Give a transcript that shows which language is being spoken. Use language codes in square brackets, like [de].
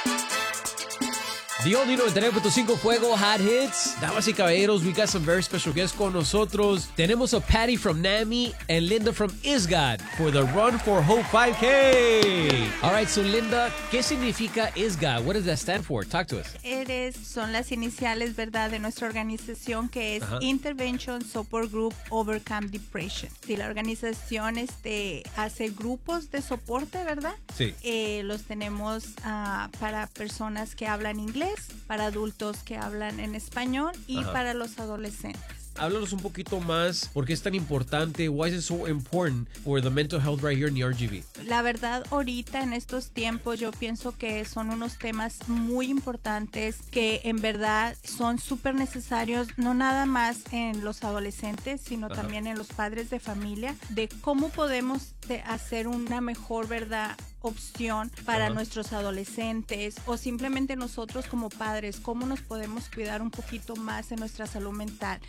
[en] The only one that with the 5 fuego hot hits. [es] Damas y caballeros, [en] we got some very special guests [es] con nosotros. Tenemos a [en] Patty from NAMI and Linda from ISGOD for the Run for Hope 5K. All right, so Linda, [es] ¿qué significa [en] ISGOD? What does that stand for? Talk to us. [es] Son las iniciales, ¿verdad?, de nuestra organización que es Intervention Support Group Overcome Depression. Si la organización hace grupos de soporte, ¿verdad? Sí. Los tenemos para personas que hablan inglés, para adultos que hablan en español y para los adolescentes. Háblanos un poquito más, ¿por qué es tan importante? [en] Why is it so important for the mental health right here in the RGB? [es] La verdad, ahorita en estos tiempos, yo pienso que son unos temas muy importantes que en verdad son súper necesarios, no nada más en los adolescentes, sino también en los padres de familia, de cómo podemos hacer una mejor, ¿verdad?, opción para nuestros adolescentes o simplemente nosotros como padres, cómo nos podemos cuidar un poquito más en nuestra salud mental.